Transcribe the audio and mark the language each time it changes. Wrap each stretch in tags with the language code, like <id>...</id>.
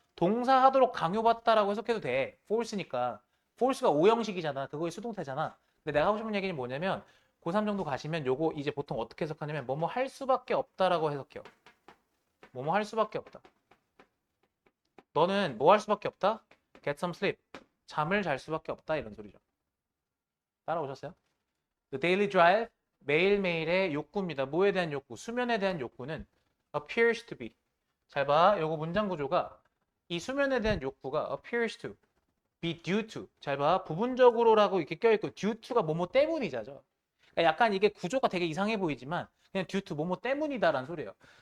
<ko>동사하도록 강요받다라고 해석해도 돼. force니까 force가 오형식이잖아. 그거의 수동태잖아. 근데 내가 하고 싶은 얘기는 뭐냐면 고3 정도 가시면 요거 이제 보통 어떻게 해석하냐면 뭐뭐 할 수밖에 없다라고 해석해요. 뭐뭐 할 수밖에 없다. 너는 뭐 할 수밖에 없다?</ko> <en>Get some sleep.</en> <ko>잠을 잘 수밖에 없다 이런 소리죠. 따라오셨어요?</ko> <en>The daily drive</en> <ko>매일매일의 욕구입니다. 뭐에 대한 욕구? 수면에 대한 욕구는</ko> <en>appears to be.</en> <ko>잘 봐. 요거 문장 구조가 이 수면에 대한 욕구가</ko> <en>appears to be due to.</en> <ko>잘 봐. 부분적으로라고 이렇게 껴있고 due to가 뭐뭐 때문이자죠. 그러니까 약간 이게 구조가 되게 이상해 보이지만 그냥 due to 뭐뭐 때문이다라는 소리예요.</ko>